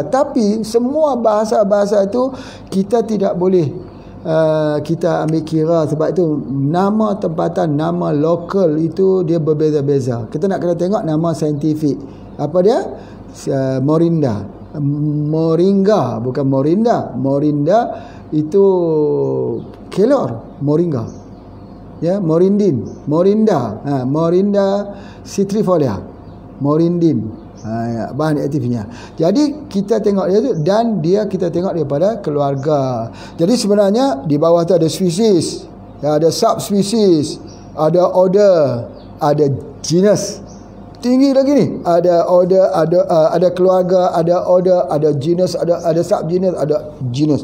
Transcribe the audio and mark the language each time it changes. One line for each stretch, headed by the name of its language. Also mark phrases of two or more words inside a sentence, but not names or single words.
Malay: Tapi semua bahasa-bahasa itu kita tidak boleh kita ambil kira. Sebab itu nama tempatan, nama lokal itu dia berbeza-beza. Kita nak kena tengok nama saintifik. Apa dia? Moringa, bukan morinda. Morinda itu kelor, moringa. Ya, morindin, morinda. Morinda citrifolia. Morindin. Bahan aktifnya. Jadi kita tengok dia tu, dan kita tengok daripada keluarga. Jadi sebenarnya di bawah tu ada spesies, ada subspesies, ada order, ada genus. Tinggi lagi ni, ada order, ada keluarga, ada order, ada genus, ada subgenus, ada genus.